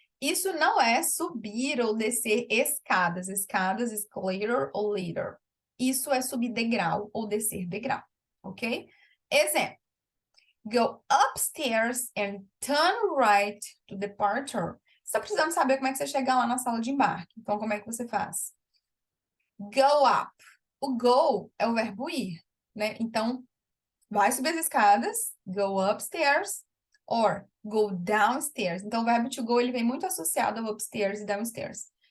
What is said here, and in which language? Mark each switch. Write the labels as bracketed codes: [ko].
[pt] Isso não é subir ou descer escadas. Escadas, escalator ou ladder. Isso é subir degrau ou descer degrau, ok? Exemplo. [en] Go upstairs and turn right to departure. [pt] Você está precisando saber como é que você chega lá na sala de embarque. Então, como é que você faz? Go up. O go é o verbo ir, né? Então, vai subir as escadas, [en] go upstairs, or go downstairs. [pt] Então, o verbo to go, ele vem muito associado ao upstairs e downstairs.